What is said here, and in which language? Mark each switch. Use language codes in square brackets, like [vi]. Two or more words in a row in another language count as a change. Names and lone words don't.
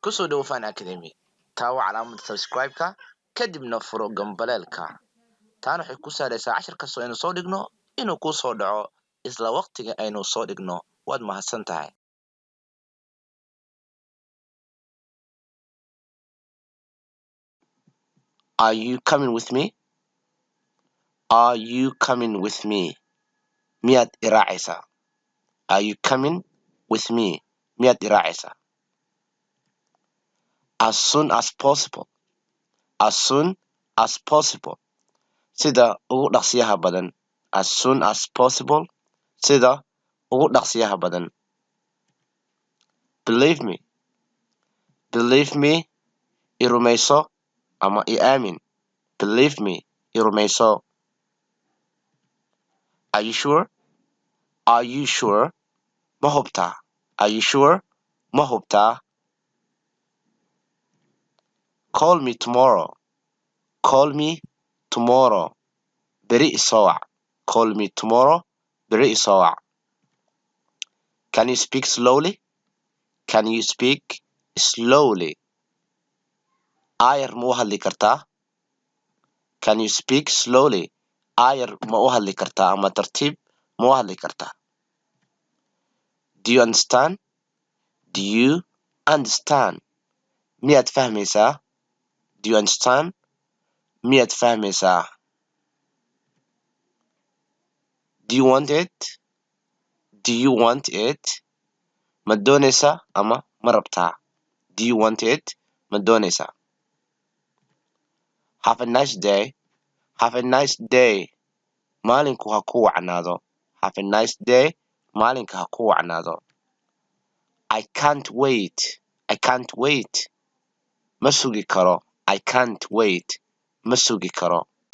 [so] kusoo dhawo Fan Academy taawo calaamada subscribe-ka kadibna furo gambaleelka taana waxay ku saaraysaa cashar kastoo aynu soo dhigno inuu kuu soo dhaco isla waqtiga aynu soo dhigno waad mahadsan tahay. [en] Are you coming with me? Are you coming with me? [so] Miyaad i raacaysaa? [en] Are you coming with me? [so] Miyaad i raacaysaa? [en] As soon as possible. As soon as possible. [so] Sida ugu dhaqsiyaha badan. [en] As soon as possible. [so] Sida ugu dhaqsiyaha badan. [en] Believe me. Believe me. [so] I rumayso ama I aamin. [en] Believe me. [so] I rumayso. [en] Are you sure? Are you sure? [so] Ma hubtaa? [en] Are you sure? [so] Ma hubtaa? [en] Call me tomorrow. Call me tomorrow. [so] Beri i soo wac. [en] Call me tomorrow. [so] Beri i soo wac. [en] Can you speak slowly? Can you speak slowly? [so] Ayar ma u hadli kartaa? [en] Can you speak slowly? [so] Ayar ma u hadli kartaa ama tartiib ma u hadli kartaa? [en] Do you understand? Do you understand? [so] Miyaad fahmaysaa? [en] Do you understand? [so] Miyaad fahmaysaa? [en] Do you want it? Do you want it? [so] Ma doonaysaa ama ma rabtaa? [en] Do you want it? [so] Ma doonaysaa? [en] Have a nice day. Have a nice day. [so] Maalinku ha ku wacnaado. [en] Have a nice day. [so] Maalinka ha ku wacnaado. [en] I can't wait. I can't wait. [so] Ma sugi karo. [en] I can't wait. [so] Ma sugi karo.